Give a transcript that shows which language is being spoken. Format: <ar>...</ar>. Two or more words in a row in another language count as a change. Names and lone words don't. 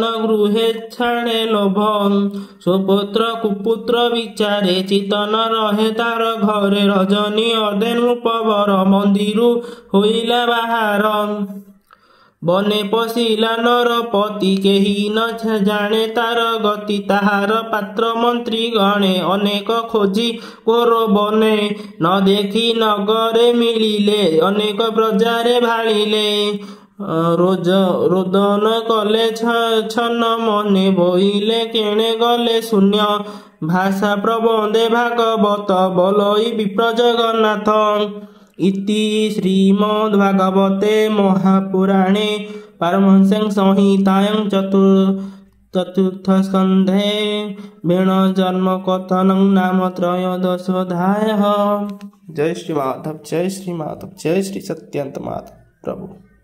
<or>ଗୃହେ ଛାଣେ ଲୋଭ ସୁପୁତ୍ର କୁପୁତ୍ର ବିଚାରେ ଚିତନ ରହେ ତାର ଘରେ ରଜନୀ ଅଧେ ନୃପବର ମନ୍ଦିରୁ ହୋଇଲା ବାହାର ବନେ ପଶିଲା ନରପତି କେହି ନ ଜାଣେ ତାର ଗତି ତାହାର ପାତ୍ର ମନ୍ତ୍ରୀ ଗଣେ ଅନେକ ଖୋଜି ଘୋର ବନେ ନ ଦେଖି ନଗରେ ମିଳିଲେ ଅନେକ ପ୍ରଜାରେ ଭାଳିଲେ ରୋଦନ କଲେ ଛନ ମନେ ବୋଇଲେ କେଣେ ଗଲେ ଶୂନ୍ୟ ଭାଷା ପ୍ରବନ୍ଧେ ଭାଗବତ ବୋଲଇ ବିପ୍ର ଜଗନ୍ନାଥ</or> <sa>इति श्रीमद्भागवते महापुराणे पारमहंस्यां संहितायां चतुर्थस्कन्धे वेणुजन्मकथनं नाम त्रयोदशोऽध्यायः। जय श्री माधव, जय श्री माधव, जय श्री सत्यंत माधव प्रभु।</sa>